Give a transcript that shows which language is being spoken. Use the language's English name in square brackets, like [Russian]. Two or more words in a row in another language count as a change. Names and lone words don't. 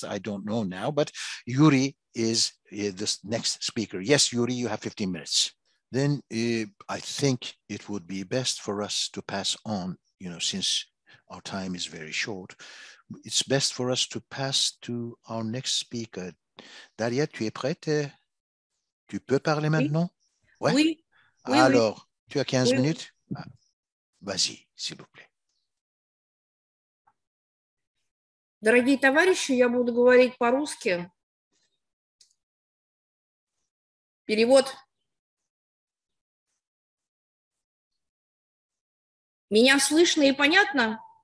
[English] I don't know now, but Yuri is this next speaker. Yes, Yuri, you have 15 minutes. Then I think it would be best for us to pass on, since our time is very short, it's best for us to pass to our next speaker. [French] Daria, tu es prête? Tu peux parler maintenant? Ouais? Oui. Alors, tu as 15 Oui. minutes? Vas-y, s'il vous plaît. [Russian] Дорогие товарищи, я буду говорить по-русски. Перевод. Меня слышно и понятно?